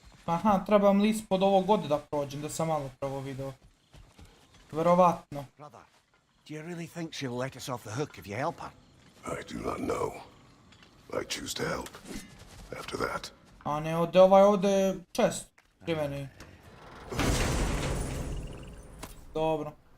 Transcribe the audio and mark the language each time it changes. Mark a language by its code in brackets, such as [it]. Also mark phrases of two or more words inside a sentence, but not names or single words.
[sr] Aha, trebam li ispod ovog ovdje da prođem, da sam malo pravo video. Verovatno. [en] Brother, do you really think she'll let us off the hook if you help her? I do not know. I choose to help. After that, [sr] A ne, ovdje čest pri meni. Dobro.